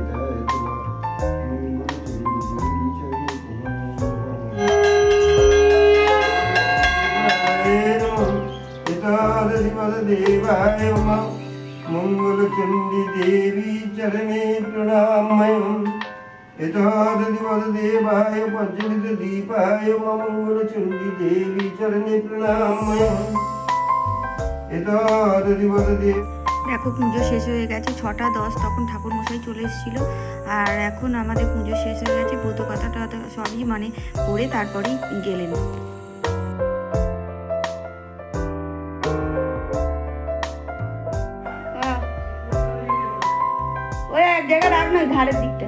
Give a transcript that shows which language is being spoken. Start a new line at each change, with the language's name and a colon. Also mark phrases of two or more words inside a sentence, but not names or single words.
Sanskrit: देवाय मंगलचंडी देवी चरणे प्रणामयम् देवाय प्रज्वलित दीपाय मंगलचंडी देवी चरणे प्रणामयम्
Bangla: দেখো পুজো শেষ হয়ে গেছে 6টা 10, তখন ঠাকুর মশাই চলে এসেছিল। আর এখন আমাদের পুজো শেষ হয়ে গেছে, ব্রত কথাটা সবই মানে পড়ে তারপরেই গেলেন। ওই এক জায়গায় রাখ না, ধারের দিকটা।